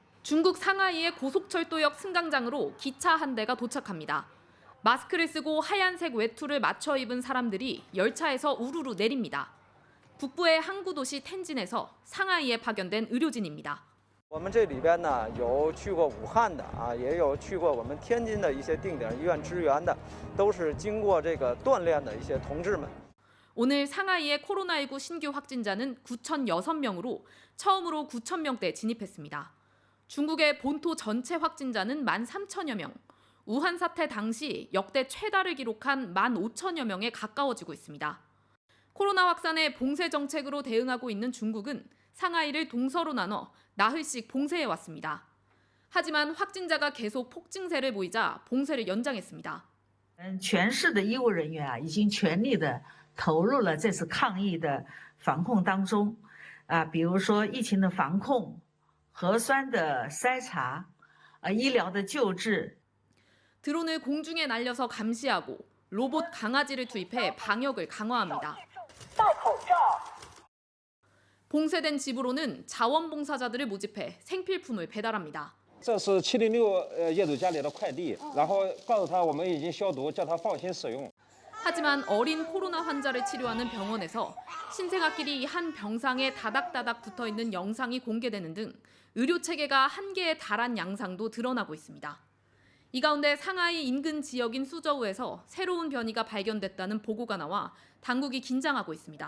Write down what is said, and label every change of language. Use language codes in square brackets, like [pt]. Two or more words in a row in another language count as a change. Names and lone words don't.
[ko] 중국 상하이의 고속철도역 승강장으로 기차 한 대가 도착합니다. 마스크를 쓰고 하얀색 외투를 맞춰 입은 사람들이 열차에서 우르르 내립니다. 북부의 항구 도시 텐진에서 상하이에 파견된 의료진입니다. [zh] 我们这里边呢有去过武汉的也有去过我们天津的一些定点医院支援的，都是经过这个锻炼的一些同志们。 [ko] 오늘 상하이의 코로나19 신규 확진자는 9,006명으로 처음으로 9,000명대 진입했습니다. 중국의 본토 전체 확진자는 13,000여 명, 우한 사태 당시 역대 최다를 기록한 15,000여 명에 가까워지고 있습니다. 코로나 확산에 봉쇄 정책으로 대응하고 있는 중국은 상하이를 동서로 나눠 나흘씩 봉쇄해 왔습니다. 하지만 확진자가 계속 폭증세를 보이자 봉쇄를 연장했습니다. [zh] 全市的医务人员已经全力的投入了这次抗疫的防控当中，比如说疫情的防控、核酸的筛查、医疗的救治。 [ko] 드론을 공중에 날려서 감시하고 로봇 강아지를 투입해 방역을 강화합니다. 봉쇄된 집으로는 자원봉사자들을 모집해 생필품을 배달합니다. [zh] 这是706业主家里的快递，然后告诉他我们已经消毒，叫他放心使用。 [ko] 하지만 어린 코로나 환자를 치료하는 병원에서 신생아끼리 한 병상에 다닥다닥 붙어있는 영상이 공개되는 등 의료 체계가 한계에 달한 양상도 드러나고 있습니다. 이 가운데 상하이 인근 지역인 수저우에서 새로운 변이가 발견됐다는 보고가 나와 당국이 긴장하고 있습니다.